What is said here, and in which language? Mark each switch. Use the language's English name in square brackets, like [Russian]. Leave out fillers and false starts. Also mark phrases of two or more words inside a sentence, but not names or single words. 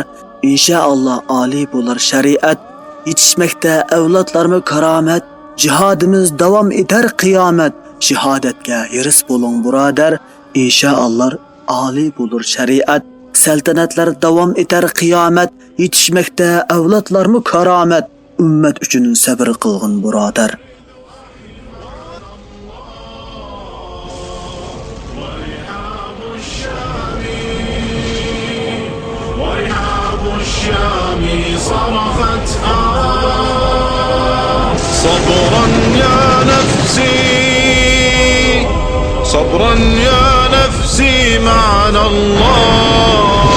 [Uzbek] Inshaalloh oliy bo'lar shariat, yetishmakda avlodlarga karomat, jihodimiz davom etar qiyomat. Shahodatga yiris bo'ling birodar. Inshaalloh oliy bo'lar shariat, saltanatlar davom etar qiyomat, yetishmakda avlodlarga karomat, ummat uchun sabr qilgin birodar. [Arabic] ورحاب الشام صرخت صبرا يا نفسي صبرا يا نفسي معنا الله